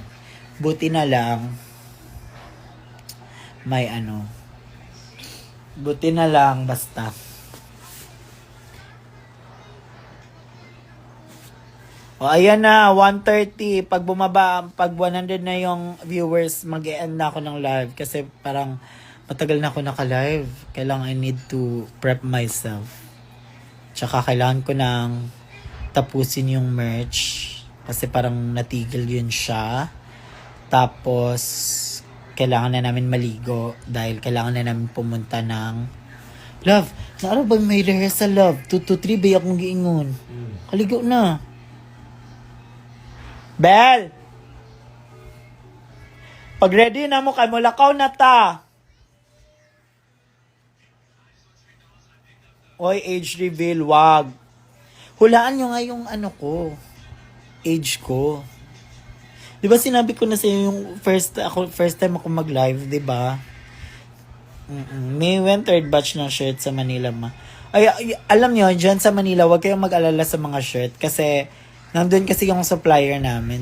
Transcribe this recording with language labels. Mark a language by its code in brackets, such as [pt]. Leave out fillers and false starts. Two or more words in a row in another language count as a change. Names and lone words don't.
[tl] Buti na lang, buti na lang, basta. O, ayan na, 1:30. Pag 100 na yung viewers, mag-e-end na ako ng live. Kasi parang matagal na ako naka-live. [en] Kailangan I need to prep myself. [tl] Tsaka kailangan ko ng tapusin yung merch. Kasi parang natigil yun siya. Tapos, kailangan na namin maligo dahil kailangan na namin pumunta ng Love, naaraw ba may rehearsal, love? [ceb] 2 to 3 ba akong giingon? Kaligo na. Bel! Pag ready na mo kay mulakaw na ta. Oy, [en] age reveal, [tl] wag. Hulaan nyo nga yung ano ko. Age ko. Di ba sinabi ko na sa yung [en] first time [tl] ako mag-live, di ba? May [en] third batch [tl] ng shirt sa Manila ma. Ay, alam nyo, dyan sa Manila, huwag kayong mag-alala sa mga shirt kasi nandun kasi yung supplier namin.